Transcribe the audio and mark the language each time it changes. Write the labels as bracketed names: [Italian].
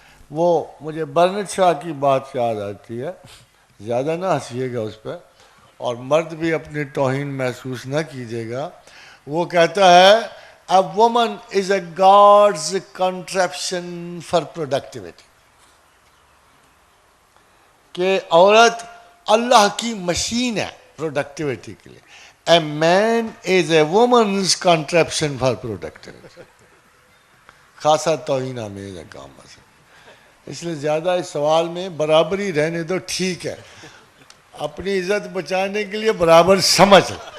[Urdu] وہ مجھے برنٹ شاہ کی بات یاد آتی ہے، زیادہ نہ ہنسیے گا اس پہ اور مرد بھی اپنی توہین محسوس نہ کیجیے گا. وہ کہتا ہے [English] A woman is a God's contraption for productivity. [Urdu] کہ عورت اللہ کی مشین ہے پروڈکٹیوٹی کے لیے. [English] A man is a woman's contraption for productivity. [Urdu] خاصا توہین آمیز ہے کام. اس لیے زیادہ اس سوال میں برابری رہنے دو، ٹھیک ہے، اپنی عزت بچانے کے لیے برابر سمجھ.